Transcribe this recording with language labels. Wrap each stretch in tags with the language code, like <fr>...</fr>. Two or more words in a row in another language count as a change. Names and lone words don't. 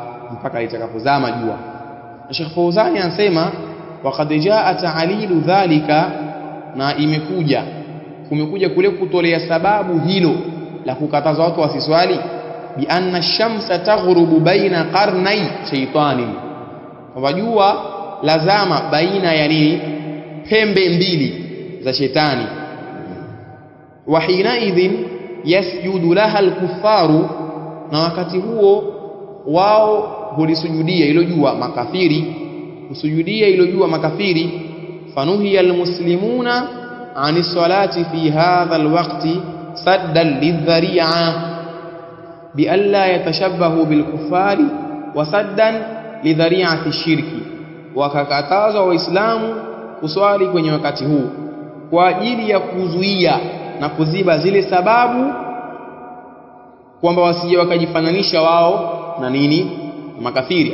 <sw>Na Sheikh Fauzani anasema</sw> <ar>وقد جاء تعليل ذلك,</ar> <sw>na kumekuja kule kutolea sababu hilo la kukataza watu wasiswali,</sw> <ar>بأن الشمس تغرب بين قرني شيطان,</ar> <sw>kwa jua lazama baina ya nini, pembe mbili za shetani.</sw> <ar>وحينئذ يسجد لها الكفار,</ar> <sw>na wakati huo wao hulisujudia hilo jua makafiri, husujudia hilo jua makafiri.</sw> <ar>فنهي المسلمون عن الصلاة في هذا الوقت سدا للذريعة بألا يتشبهوا بالكفار وسدا لذريعة الشرك,</ar> <sw>wakakatazwa waislamu kuswali kwenye wakati huu kwa ajili ya kuzuia na kuziba zile sababu kwamba wasije wakajifananisha wao na nini, makafiri.</sw>